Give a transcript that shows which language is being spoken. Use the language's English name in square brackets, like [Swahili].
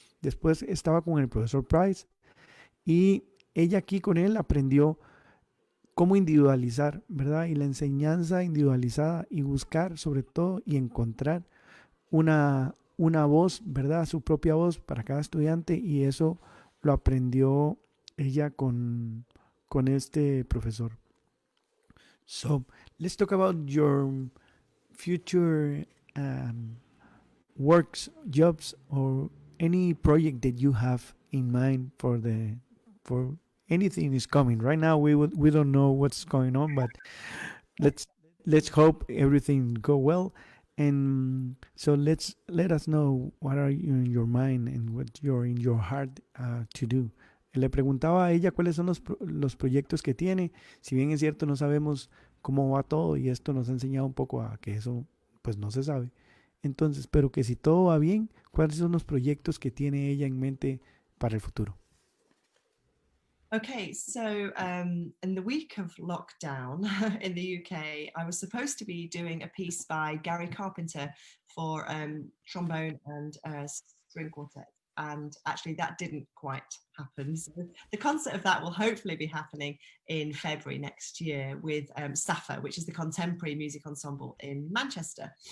[Spanish] Después estaba con el profesor Price, y ella aquí con él aprendió cómo individualizar, ¿verdad? Y la enseñanza individualizada, y buscar sobre todo y encontrar una voz, ¿verdad? Su propia voz para cada estudiante, y eso lo aprendió ella con este profesor. [English] So let's talk about your future works, jobs, or any project that you have in mind for anything is coming. Right now we don't know what's going on, but let's hope everything go well. And so let us know what are you in your mind and what you're in your heart to do. [Spanish] Le preguntaba a ella cuáles son los proyectos que tiene. Si bien es cierto, no sabemos cómo va todo, y esto nos ha enseñado un poco a que eso pues no se sabe. Entonces, pero que si todo va bien, ¿cuáles son los proyectos que tiene ella en mente para el futuro. [English] Okay, so in the week of lockdown in the UK, I was supposed to be doing a piece by Gary Carpenter for trombone and string quartet. And actually that didn't quite happen. So the concert of that will hopefully be happening in February next year with SAFA, which is the Contemporary Music Ensemble in Manchester.